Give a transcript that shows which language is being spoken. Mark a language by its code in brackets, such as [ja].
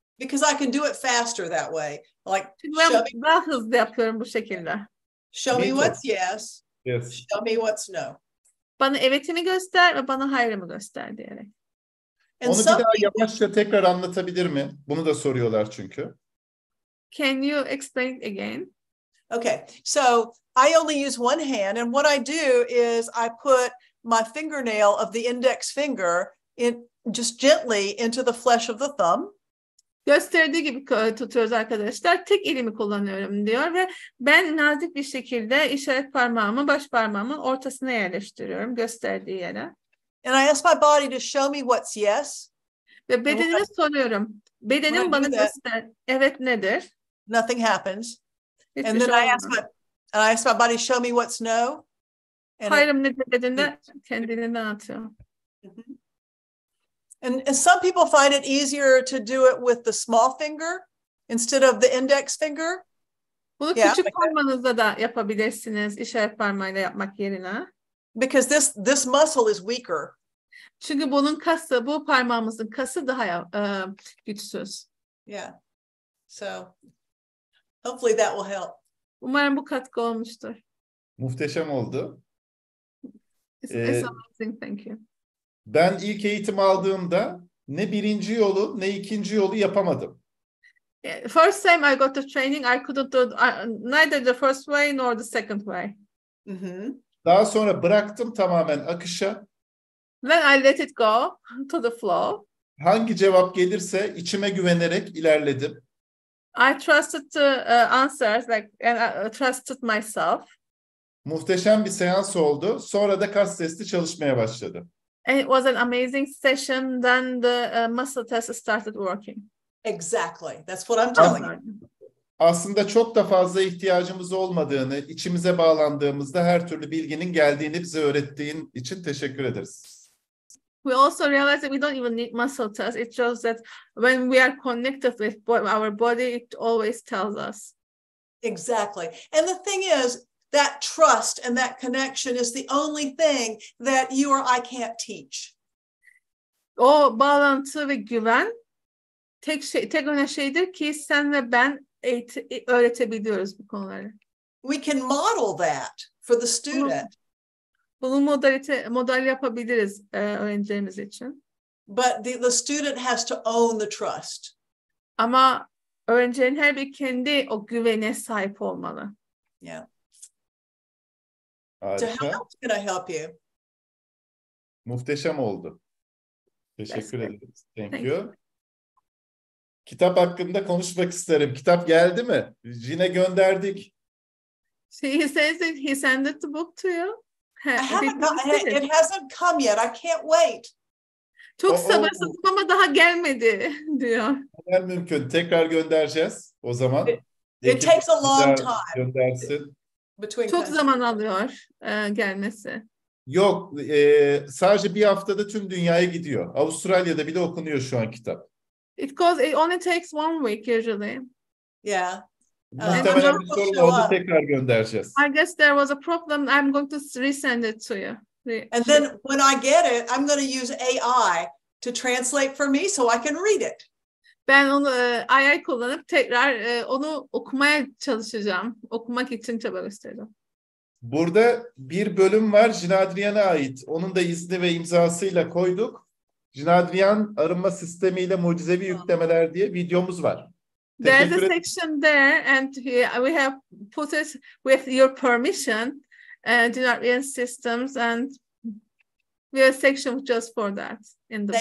[en] Because I can do it faster that way. Like, [tr] Çünkü ben daha hızlı yapıyorum bu şekilde. [en] show me what's yes, Yes. show me what's no. [tr] Bana evetimi göster ve bana hayrımı göster diyerek. [en] And [tr] Onu bir daha yavaşça tekrar anlatabilir mi? Bunu da soruyorlar çünkü. [en] Can you explain it again? Okay, so I only use one hand, and what I do is I put my fingernail of the index finger in just gently into the flesh of the thumb. [tr] Gösterdiği gibi tutuyoruz arkadaşlar. Tek elimi kullanıyorum diyor ve ben nazik bir şekilde işaret parmağımı baş parmağımın ortasına yerleştiriyorum gösterdiği yere. [en] And I ask my body to show me what's yes. [tr] Ve bedenime soruyorum. Bedenim bana göster. Evet nedir? [en] Nothing happens. [tr] Hiçbir [en] And then [tr] şey [en] I ask my body to show me what's no. [tr] Hayrım nedir dediğinde kendiliğinden atıyor. [en] And some people find it easier to do it with the small finger instead of the index finger. [tr] Bunu küçük parmağınızla da yapabilirsiniz işaret parmağıyla yapmak yerine. [en] Because this muscle is weaker. [tr] Çünkü bu parmağımızın kası daha güçsüz. [en] Yeah. So hopefully that will help. [tr] Umarım bu katkı olmuştur. Muhteşem oldu. [en] It's amazing, thank you. [tr] Ben ilk eğitim aldığımda ne birinci yolu ne ikinci yolu yapamadım. [en] First time I got the training, I couldn't do neither the first way nor the second way. [tr] Daha sonra bıraktım tamamen akışa. [en] Then I let it go to the flow. [tr] Hangi cevap gelirse içime güvenerek ilerledim. [en] I trusted the answers, and I trusted myself. [tr] Muhteşem bir seans oldu. Sonra da kas testi çalışmaya başladı. [en] And it was an amazing session. Then the muscle test started working. Exactly. That's what I'm telling you. [tr] Aslında çok da fazla ihtiyacımız olmadığını, içimize bağlandığımızda her türlü bilginin geldiğini bize öğrettiğin için teşekkür ederiz. [en] We also realize that we don't even need muscle test. It shows that when we are connected with our body, it always tells us. Exactly. And the thing is, that trust and that connection is the only thing that you or I can't teach. [tr] O bağlantı ve güven tek önemli şeydir ki sen ve ben öğretebiliyoruz bu konuları. [en] We can model that for the student. [tr] Bunu model yapabiliriz öğrencilerimiz için. [en] But the student has to own the trust. [tr] Ama öğrencilerin her biri kendi o güvene sahip olmalı. [en] Yeah. [tr] Harika. [en] So how else can I help you? [tr] Muhteşem oldu. Teşekkür ederiz. [en] Thank you. You. [tr] Kitap hakkında konuşmak isterim. Kitap geldi mi? Yine gönderdik. [en] He says that he sent the book to you. It hasn't come yet. I can't wait. [tr] Çok sabırsızım ama daha gelmedi diyor. Hemen mümkün. Tekrar göndereceğiz o zaman. [en] It takes a long time. [tr] Göndersin. Çok zaman alıyor gelmesi. Yok, sadece bir haftada tüm dünyaya gidiyor. Avustralya'da bile okunuyor şu an kitap. [en] It only takes 1 week usually. Yeah. [tr] Muhtemelen bir sorun oldu, tekrar göndereceğiz. [en] I guess there was a problem. I'm going to resend it to you. And then when I get it, I'm going to use AI to translate for me so I can read it. [tr] Ben onu AI kullanıp tekrar onu okumaya çalışacağım. Okumak için çaba göstereceğim. Burada bir bölüm var Jinadriyan'a ait. Onun da izni ve imzasıyla koyduk. Jinadriyan arınma sistemiyle mucizevi yüklemeler diye videomuz var. [en] There's a section there and we have put it with your permission, Jinadriyan systems, and we have a section just for that in the book.